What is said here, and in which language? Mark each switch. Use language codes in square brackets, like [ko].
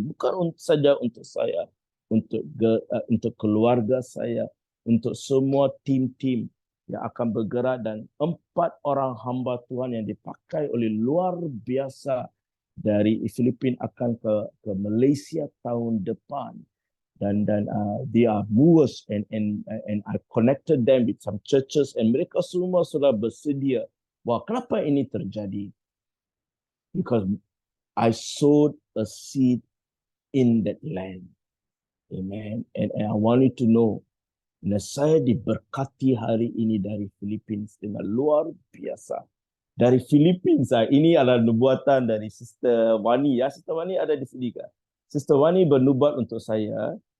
[ms] Bukan saja untuk saya, untuk keluarga saya, untuk semua tim-tim yang akan bergerak, dan 4 orang hamba Tuhan yang dipakai oleh luar biasa dari Filipina akan ke Malaysia tahun depan. Dan [en] they are movers and I connected them with some churches and [ms] mereka semua sudah bersedia. Wah, kenapa ini terjadi? [en] Because I sowed a seed in that land. Amen. And I want you to know, [ms] saya diberkati hari ini dari Philippines dengan luar biasa. Dari Philippines, ini adalah nubuatan dari Sister Wani. Ya, Sister Wani ada di sini kan? Sister Wani bernubuat untuk saya.